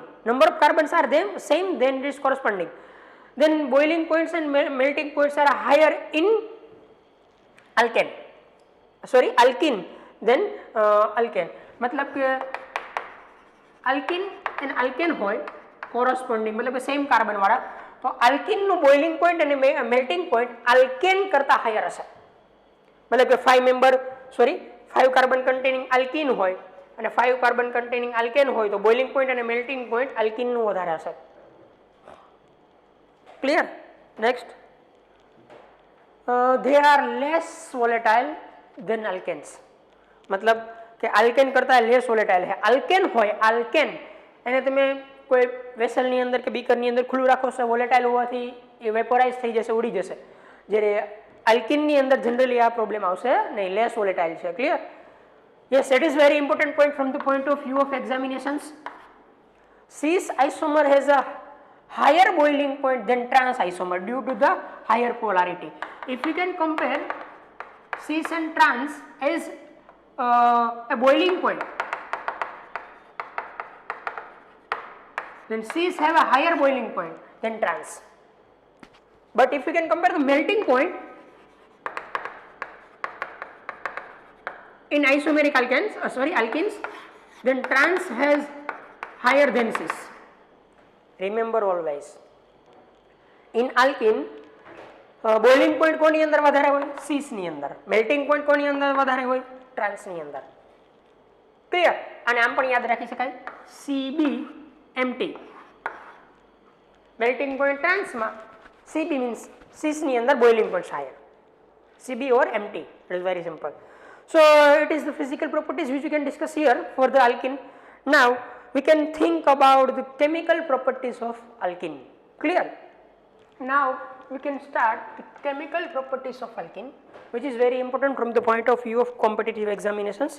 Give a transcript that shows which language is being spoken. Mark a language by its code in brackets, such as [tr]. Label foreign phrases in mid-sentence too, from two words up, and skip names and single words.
[en] Number of carbons are same, then it is corresponding. Then boiling points and melting points are higher in alkene then alkene. [gu] मतलब કે [en] alkene and alkene [gu] હોય corresponding, मतलब કે [en] same carbon [gu] વાળા, તો alkene નું [en] boiling point [gu] અને [en] melting point [gu] alkene કરતા higher હશે. मतलब કે [en] 5 carbon containing alkene [gu] હોય અને [en] 5 carbon containing alkane [gu] હોય તો [en] boiling point [gu] અને [en] melting point [gu] alkene નું વધારે હશે. [en] Clear? Next, they are less volatile than alkenes. [gu] मतलब કે આલ્કેન કરતા [en] less volatile [gu] છે. આલ્કેન હોય, આલ્કેન એને તમે કોઈ વેસલની અંદર કે બીકરની અંદર ખુલ્લું રાખો છો, વોલેટાઇલ હોવાથી એ વેપોરાઇઝ થઈ જશે, ઉડી જશે. જ્યારે આલ્કીનની અંદર જનરલી આ પ્રોબ્લેમ આવશે નહીં, [en] less volatile [gu] છે. ક્લિયર? [en] yes, it is very important point from the point of view of examinations. cis isomer has a higher boiling point than trans isomer due to the higher polarity. If we can compare cis and trans as a boiling point, then cis have a higher boiling point than trans. But if we can compare the melting point in isomeric alkenes, then trans has higher than cis. Remember always, in alkene boiling point [gu] કોની અંદર વધારે હોય? [en] cis [gu] ની અંદર. [en] melting point [gu] કોની અંદર વધારે હોય? trans ની અંદર. ક્લિયર? અને આમ પણ યાદ રાખી શકાય, [en] CBMT, melting point trans માં, CB means cis [gu] ની અંદર [en] boiling point higher, CB or MT. It is very simple. So it is the physical properties which we can discuss here for the alkene. Now we can think about the chemical properties of alkene. Clear? Now we can start the chemical properties of alkene, which is very important from the point of view of competitive examinations.